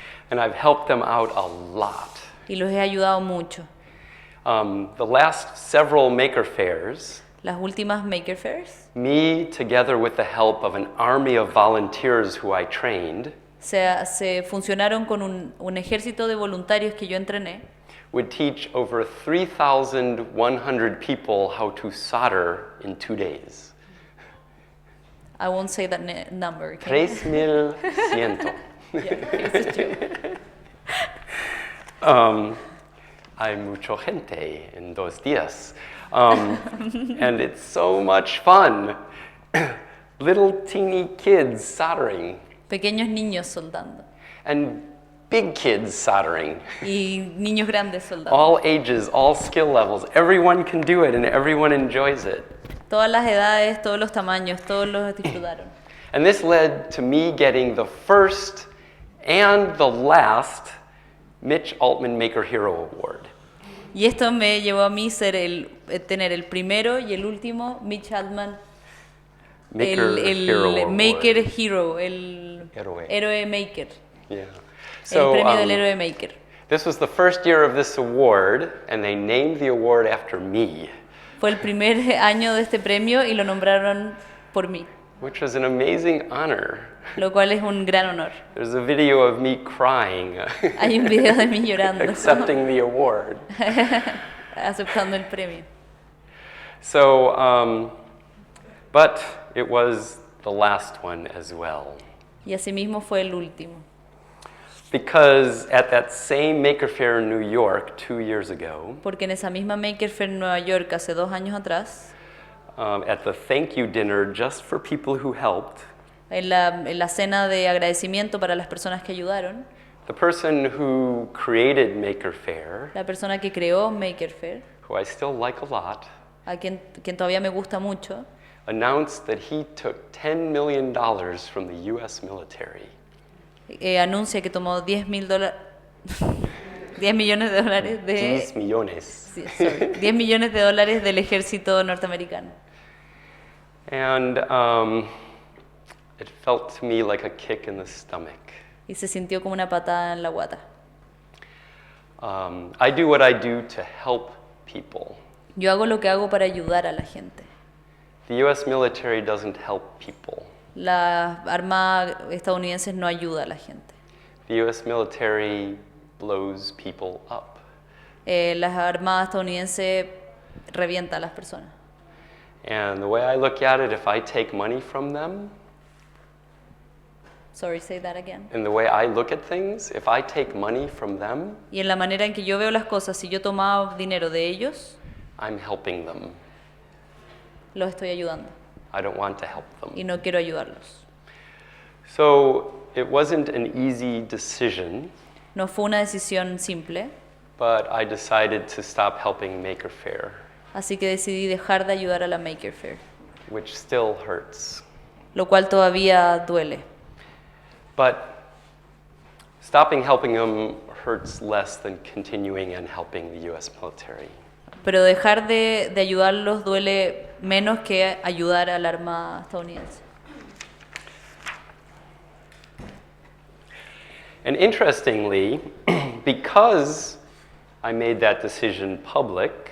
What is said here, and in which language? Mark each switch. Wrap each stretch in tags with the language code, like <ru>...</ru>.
<en>and I've helped them out a lot.</en> <es>y los he ayudado mucho.</es> <en>The last several maker fairs,</en> <es>Las últimas Maker Fairs</es> <en>me, together with the help of an army of volunteers who I trained,</en> <es>se funcionaron con un ejército de voluntarios que yo entrené.</es> <en>would teach over 3,100 people how to solder in 2 days. I won't say that number. Okay?</en> <es>3,100.</es> <en>Yeah, it's true.</en> <es>Hay mucha gente en 2 días.</es> <en>And it's so much fun. Little teeny kids soldering.</en> <es>Pequeños niños soldando</es> <en>And big kids soldering.</en> <es>y niños grandes soldando.</es> <en>All ages, all skill levels. Everyone can do it and everyone enjoys it.</en> <es>Todas las edades, todos los tamaños, todos los disfrutaron.</es> <en>And this led to me getting the first and the last Mitch Altman Maker Hero Award.</en> <es>Y esto me llevó a mí tener el primero y el último Mitch Altman,</es> <en>Maker Hero</en> <es>el</es> <en>Award.</en> <es>Maker Hero, el Héroe. héroe Maker,</es> <en>Yeah.</en> <es>el premio del héroe Maker.</es> <en>This was the first year of this award, and they named the award after me,</en> <es>Fue el primer año de este premio y lo nombraron por mí,</es> <en>which was an amazing honor.</en> <es>lo cual es un gran honor.</es> <en>There's a video of me crying,</en> <es>Hay un video de mí llorando,</es> <en>accepting the award.</en> <es>aceptando el premio.</es> <en>So, but it was the last one as well.</en> <es>Y asimismo fue el último.</es> <en>Because at that same Maker Faire in New York 2 years ago,</en> <es>Porque en esa misma Maker Fair en Nueva York hace 2 años atrás,</es> <en>at the thank you dinner just for people who helped,</en> <es>en la cena de agradecimiento para las personas que ayudaron,</es> <en>the person who created Maker Faire,</en> <es>la persona que creó Maker Fair,</es> <en>who I still like a lot,</en> <es>a quien todavía me gusta mucho,</es> <en>announced that he took $10 million from the U.S. military.</en> <es>anuncia que tomó $10 millones de dólares de 10 millones. sí, sorry, $10 millones de dólares del ejército norteamericano.</es> <en>And it felt to me like a kick in the stomach.</en> <es>Y se sintió como una patada en la guata.</es> <en>I do what I do to help people.</en> <es>Yo hago lo que hago para ayudar a la gente.</es> <en>The U.S. military doesn't help people.</en> <es>La armada estadounidense no ayuda a la gente.</es> <en>The US military blows people up.</en> <es>La armada estadounidense revienta a las personas.</es> <en>And the way I look at it, if I take money from them, Sorry, say that again. and the way I look at things, if I take money from them,</en> <es>Y en la manera en que yo veo las cosas, si yo tomaba dinero de ellos,</es> <en>I'm helping them.</en> <es>los estoy ayudando.</es> <en>I don't want to help them.</en> <es>Y no quiero ayudarlos.</es> <en>So it wasn't an easy decision,</en> <es>No fue una decisión simple,</es> <en>but I decided to stop helping Maker Faire,</en> <es>así que decidí dejar de ayudar a la Maker Faire,</es> <en>which still hurts.</en> <es>lo cual todavía duele.</es> <en>But stopping helping them hurts less than continuing and helping the US military.</en> <es>Pero dejar de ayudarlos duele menos que ayudar a la Armada estadounidense.</es> <en>And interestingly, because I made that decision public,</en>